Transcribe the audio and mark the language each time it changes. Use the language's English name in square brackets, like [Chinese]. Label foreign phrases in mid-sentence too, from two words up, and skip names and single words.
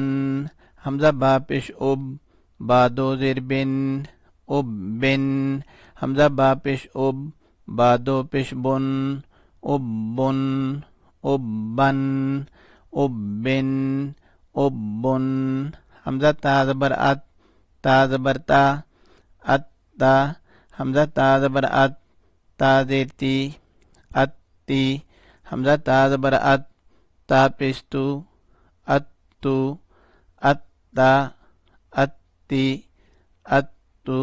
[Urdu] حمزہ با پیش اب، با 2 زیر بن، اب بن۔ حمزہ با پیش اب، با 2 پیش بن، اب بن، اب بن، اب بن، اب بن۔ حمزہ تا زبر ات، تا زبر تا، ات تا۔ حمزہ تا زبر ات، تا زیر تی، ات تی۔ حمزہ تا زبر ات، تا پیش تو، ات تو، ات تا، ات تی، ات تو۔